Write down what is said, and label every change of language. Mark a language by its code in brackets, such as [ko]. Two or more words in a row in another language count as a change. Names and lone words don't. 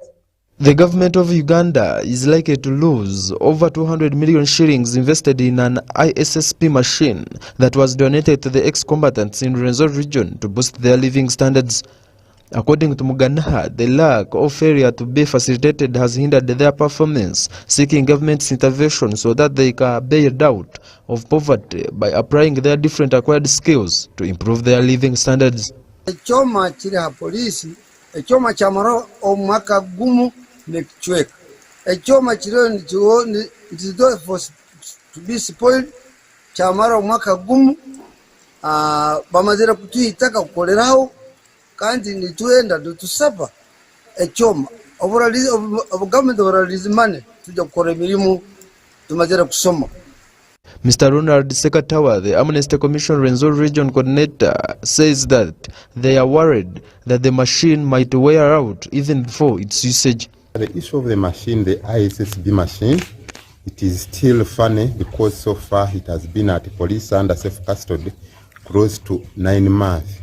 [en] The government of Uganda is likely to lose over 200 million shillings invested in an ISSP machine that was donated to the ex-combatants in Renzo region to boost their living standards. According to Muganaha, the lack of failure to be facilitated has hindered their performance, seeking government's intervention so that they can bear out of poverty by applying their different acquired skills to improve their living standards. [ttj] Ekyoma kiri ha polisi, ekyoma kyamara omwaka gumu nekichweka. Ekyoma kiriyo ntizo [en] to be spoiled, [ttj] kyamara omwaka gumu, bamazira kutuyitaka kukoleraho, kandi nituenda tusaba ekyoma government oburalizi money tujja kukora emirimu tumazira kusoma. [en] Mr. Ronald Sekatawa, the Amnesty Commission Renzo Region Coordinator, says that they are worried that the machine might wear out even before its usage. The issue of the machine, the ISSB machine, it is still funny because so far it has been at police under safe custody close to 9 months.